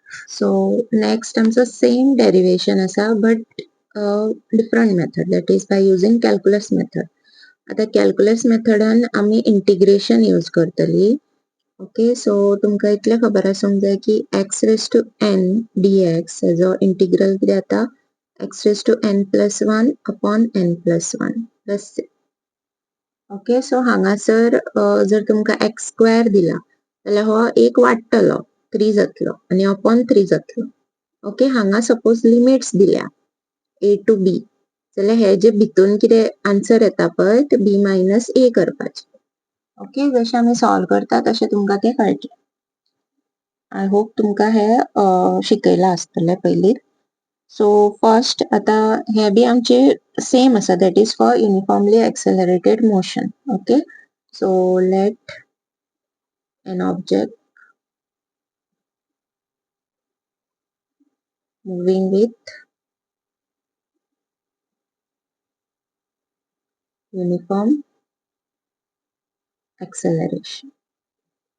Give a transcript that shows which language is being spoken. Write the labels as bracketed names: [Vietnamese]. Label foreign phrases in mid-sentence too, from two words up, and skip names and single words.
[English] So next आमचं same derivation असा but different method that is by using calculus method. [Konkani] आता कॅल्क्युलस मेथडान आम्ही इंटिग्रेशन यूज करतली. [English] okay so [Konkani] तुमका इतले खबर आसूंक जाय की [English] x raised to n dx [Konkani] हेजो इंटिग्रल कितें जाता [English] x raised to n plus 1 upon n plus 1 plus 6. okay so [Konkani] हांगासर जर तुमका x स्क्वेअर दिला जाल्यार हो एक वाडटलो 3 जातलो आणि अपॉन 3 जातलो. ओके हांगा [English] suppose limits [Konkani] दिल्या [English] a to b [Konkani] जाल्यार हे जे भितून कितें आन्सर येता पळय ते [English] b minus a [Konkani] करपाचे. ओके जशें आमी सॉल्व करता तशें तुमकां ते कळटलें. [English] I hope [Konkani] तुमकां हे शिकयला आसतले पयलीं. [English] so first [Konkani] आता हे बी आमचे सेम आसा [English] that is for uniformly accelerated motion. okay so let an object moving with uniform acceleration a.